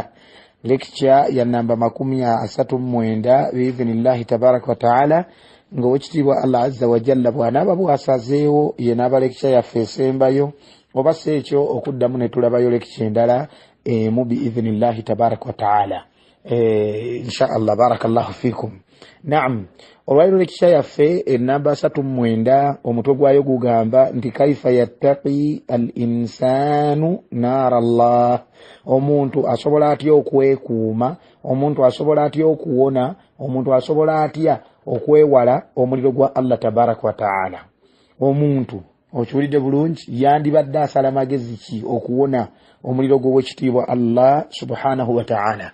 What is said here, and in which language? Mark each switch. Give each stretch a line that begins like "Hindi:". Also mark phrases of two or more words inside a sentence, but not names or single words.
Ganda: Lecture ya namba 39
Arabic: بإذن الله تبارك وتعالى
Ganda: nga wekitiibwa
Arabic: الله عز وجل
Ganda: bw'anaaba bwasazeewo ye n'aba lecture yaffe esembayo, oba si ekyo okuddamu ne tulabayo lecture endala mu
Arabic: بإذن الله تبارك وتعالى إن شاء الله. بارك الله فيكم.
Ganda: Naam, olwaleero lecture yaffe enamba 39 omutwe gwayo gugamba nti
Arabic: كيف يتقي الإنسان نار الله.
Ganda: Omuntu asobola atya okwekuuma, omuntu asobola atya okuwona, omuntu asobola atya okwewala omuliro gwa
Arabic: الله تبارك وتعالى.
Ganda: Omuntu okiwulidde bulungi yandibadde asala magezi ki okuwona omuliro gw'ekitiibwa
Arabic: الله سبحانه وتعالى.